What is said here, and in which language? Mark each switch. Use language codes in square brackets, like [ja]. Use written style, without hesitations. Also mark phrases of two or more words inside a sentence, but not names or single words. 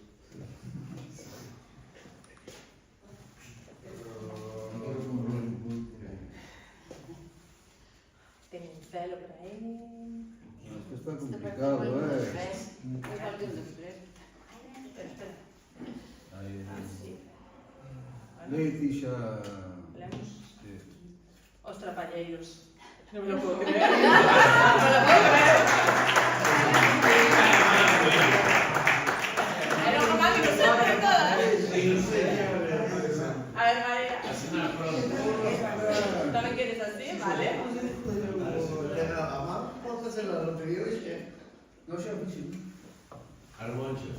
[gl] Ten un celo por aí. [es] Esto está complicado, Espera. Ahí. Así. Leticia. Lemos. Sí. [gl] Os trapalleiros. [es] Non me lo puedo creer. Non me lo puedo creer. [gl] Era unha man inocente de todas. A ver, María. Tamén queres así, vale. [es] No sé, sí. Armonchos.